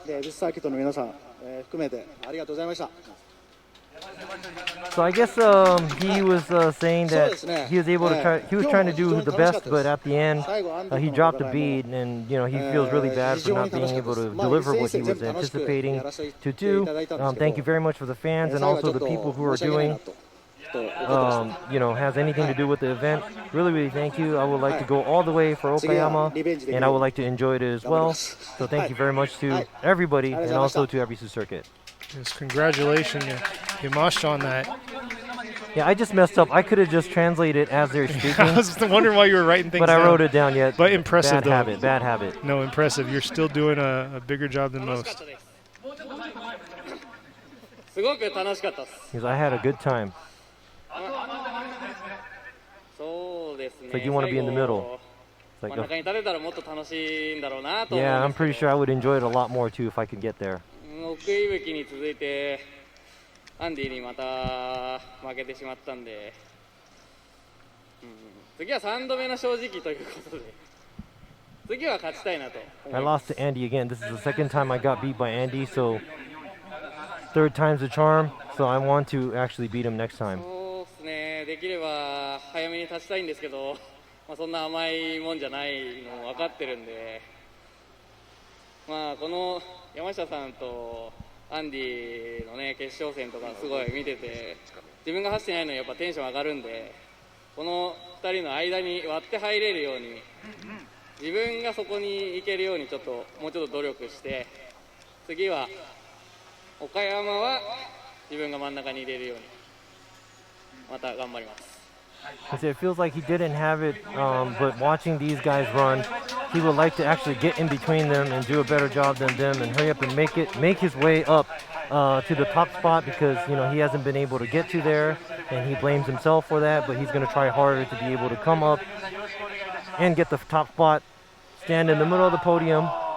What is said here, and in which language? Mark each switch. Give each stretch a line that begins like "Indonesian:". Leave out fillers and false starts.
Japanese: で、ビスサーキットの皆さん、含めてありがとうございました。
English: So I guess he was saying that he was able to he was trying to do the best, but at the end he dropped a bead, and you know he feels really bad for not being able to deliver what he was anticipating to do. Thank you very much for the fans and also the people who are doing. You know, has anything to do with the event. Really thank you. I would like to go all the way for Okayama, and I would like to enjoy it as well. So thank you very much to everybody, and also to Ebisu Circuit. Yes, congratulations, Yamashita, on that. Yeah, I just messed up. I could have just translated as they're speaking. I was wondering why you were writing things down. But I wrote it down yet. But impressive, though. Bad habit. No, impressive. You're still doing a bigger job than most. Because I had a good time. It's like you want to be in the middle. It's like yeah, I'm pretty sure I would enjoy it a lot more too if I could get there.
Japanese: 奥井吹に続いてアンディにまた負けてしまったんで、次は3度目の正直ということで、次は勝ちたいなと思います。
English: I lost to Andy again. This is the second time I got beat by Andy, so third time's a charm. So I want to actually beat him next time.
Japanese: そうですね。できれば早めに立ちたいんですけど、そんな甘いもんじゃないの分かってるんで、この山下さんとアンディのね決勝戦とかすごい見てて、自分が走ってないのにやっぱテンション上がるんで、この2人の間に割って入れるように、自分がそこに行けるようにもうちょっと努力して、次は岡山は自分が真ん中に入れるようにまた頑張ります。
English: It feels like he didn't have it, but watching these guys run, he would like to actually get in between them and do a better job than them and hurry up and make his way up to the top spot, because you know he hasn't been able to get to there, and he blames himself for that. But he's going to try harder to be able to come up and get the top spot, stand in the middle of the podium.